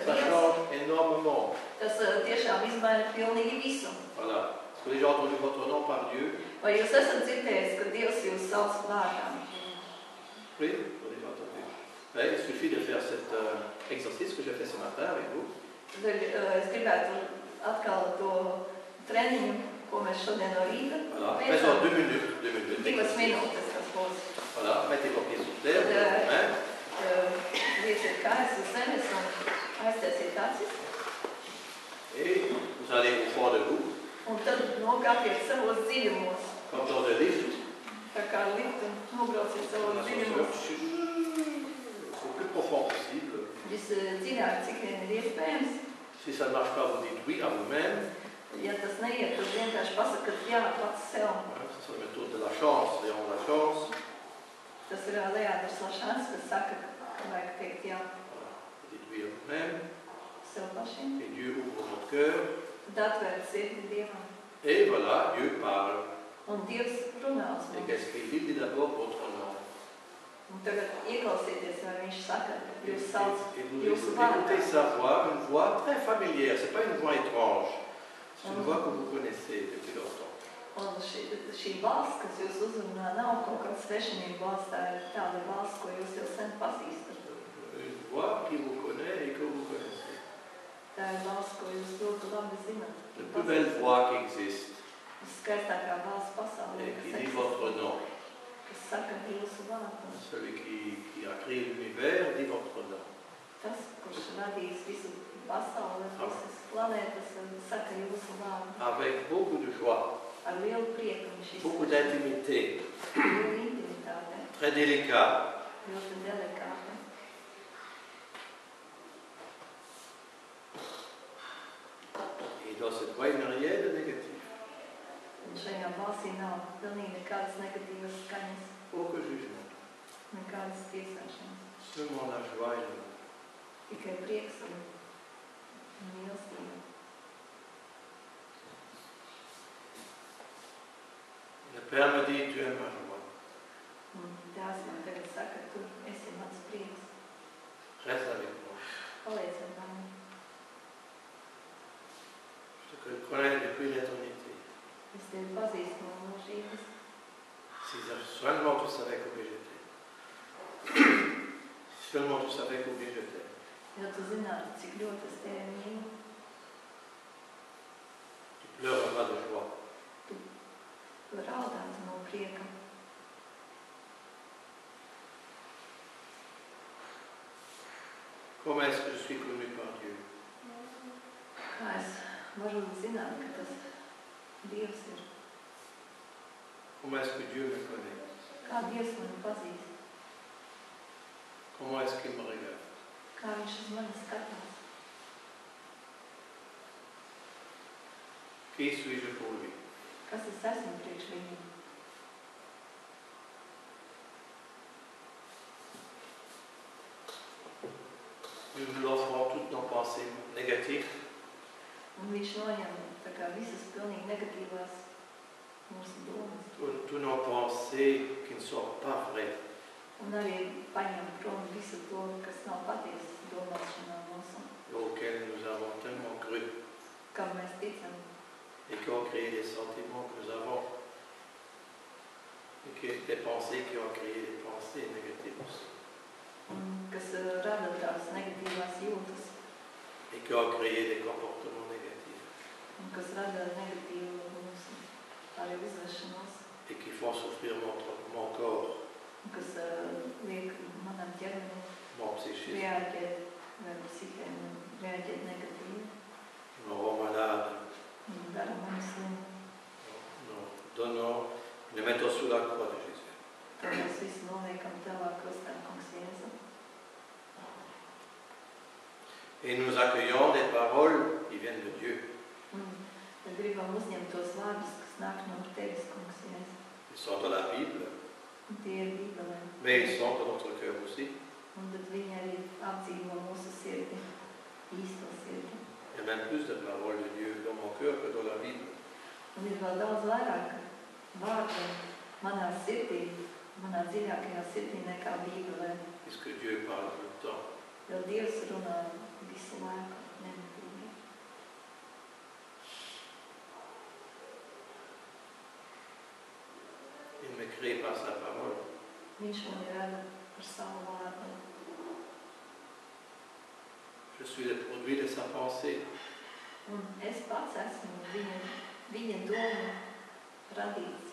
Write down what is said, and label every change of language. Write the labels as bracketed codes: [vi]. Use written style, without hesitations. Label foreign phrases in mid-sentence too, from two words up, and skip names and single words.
[fr] ça [lv] Dievs, [fr] change énormément. [lv] tas tiešām izmaina pilnīgi visu. [fr] Voilà. Est-ce que les gens ont entendu votre nom par Dieu? [lv] Vai jūs esat dzirdējis, ka Dievs jūs sauc vārdā? [fr] Oui, on a entendu. Ouais, il suffit de faire cet exercice que j'ai fait ce matin avec vous. [lv] Es gribētu atkal to treniņu, ko mēs šodien no rīta [fr] Voilà. [lv] veicām. [fr] Faisons 2 minutes. 2 minutes. [lv] 2 minūtes tas būs. [fr] Voilà, mettez vos pieds sur terre. [lv] Lieciet kājas uz zemes un aiztaisiet acis. [fr] Et vous allez au fond de vous, [lv] Un tad nokāpiet savos dziļumos. [fr] comme dans un lift. [lv] Tā kā lift un nobrauciet savos dziļumos. [fr] Au plus profond possible. [lv] Visdziļāk, cik vien ir iespējams. [fr] Si ça ne marche pas, vous dites oui à vous-même. [lv] Ja tas neiet, tad vienkārši pasakat jā pats sev. [fr] C'est sur la méthode de la chance. Léon la chance. [lv] Tas ir Leandrs Lašāns, kas saka, ka vajag teikt jā [fr] Voilà. Vous dites oui à vous-même. [lv] sev pašiem. [fr] Et Dieu ouvre notre cœur. [lv] Tad atvērt sirdi Dievam. [fr] Et voilà, Dieu parle. [lv] Un Dievs runā uz [fr] Et [lv] mums. [fr] qu'est-ce qu'il dit? Il dit d'abord votre nom. [lv] Un tagad ieklausieties, vai viņš saka, jūs sauc [fr] Et vous [lv] jūsu vārdā. [fr] écoutez sa voix, une voix très familière. Ce n'est pas une voix étrange. C'est une voix que vous connaissez depuis longtemps. [lv] Un šī balss, kas jūs uzrunā, nav kaut kāds svešinība balss, tā ir tāda balss, ko jūs jau sen pazīstat. [fr] Une voix qui vous connaît et que vous connaissez. [lv] Tā ir balss, ko jūs ļoti labi zinat. [fr] La plus belle voix qui existe [lv] Skaistākā balss pasaulē, [fr] et qui [lv] kas [fr] dit votre nom. [lv] kas saka jūsu vārdu. [fr] Celui qui a créé l'univers dit votre nom. [lv] Tas, kurš radīs visu pasauli, visas planētas, saka jūsu vārdu. [fr] Avec beaucoup de joie, [lv] Ar lielu prieku viņš [fr] beaucoup [lv] izsaka. [fr] d'intimité, [lv] Lielu intimitāte, [fr] très délicat. [lv] ļoti delikāte. [fr] Et dans cette voix, il n'y a rien de négatif. [lv] Un šajā balsī nav pilnīgi nekādas negatīvas skaņas, [fr] Aucun jugement. [lv] nekādas tiesāšanas. [fr] Seulement la joie et l'amour. [lv] Tikai prieks un mīlestība. [fr] Le Père me dit, tu es ma joie. [lv] Un Tēvs man tagad saka, tu esi mans prieks. [fr] Reste avec moi. [lv] Paliec ar mani. [fr] Je te connais depuis l'éternité. [lv] Es tevi pazīstu no mūžības. [fr] Si seulement tu savais combien j'étais. Seulement tu savais combien je t'aime. [lv] Ja tu zinātu, cik ļoti es tevi mīlu, [fr] Tu pleureras de joie. [lv] tu raudātu no prieka. [fr] Comment est-ce que je suis connu par Dieu? [lv] Kā es varu zināt, ka tas Dievs ir? [fr] Comment est-ce que Dieu me connaît? [lv] Kā Dievs mani pazīst? [fr] Comment est-ce qu'il me regarde? [lv] Kā viņš uz mani skatās? [fr] Qui suis-je pour lui? [lv] Kas es esmu priekš viņiem? [fr] Nous nous offrons toutes nos pensées négatives. [lv] Un viņš noņem tā kā visas pilnīgi negatīvās mūsu domas. [fr] Toutes nos pensées qui ne sont pas vraies. [lv] Un arī paņem prom visu to, kas nav patiesas domāšanā mūsu, [fr] Auxquelles nous avons tellement cru [lv] kam mēs ticam. [fr] et qui ont créé des sentiments que nous avons. Et des pensées qui ont créé des pensées négatives aussi. [lv] Un kas rada tās negatīvās jūtas, [fr] Et qui ont créé des comportements négatifs. [lv] un kas rada negatīvu mūsu arī izvešanos, [fr] Et qui font souffrir mon corps, [lv] un kas liek manam ķermenim [fr] mon psychisme, [lv] reaģēt vai psihēm reaģēt negatīvi. [fr] me rend malade. [lv] Un dara mani slimu. [fr] Nous donnons, nous mettons sous la croix de Jésus. [lv] Tad mēs visi noliekam tavā krustā, kungs Jēzu. [fr] Et nous accueillons des paroles qui viennent de Dieu. [lv] Tad gribam uzņemt tos vārdus, kas nāk no tevis, kungs Jēzu. [fr] Ils sont dans la Bible, [lv] Un tie ir Bībelē. [fr] mais ils sont dans notre cœur aussi. [lv] Un tad viņi arī apdzīvo mūsu sirdi, īsto sirdi. [fr] Il y a même plus de paroles de Dieu dans mon cœur que dans la Bible. [lv] Un ir vēl daudz vairāk vārdu manā sirdī, manā dziļākajā sirdī nekā Bībelē. [fr] Puisque Dieu parle tout le temps. [lv] Jo Dievs runā visu laiku, nemitīgi. [fr] Il me crée par sa parole. [lv] Viņš man rada par savu vārdu. [fr] Je suis le produit de sa pensée. [lv] Un es pats esmu viņa domu radīts.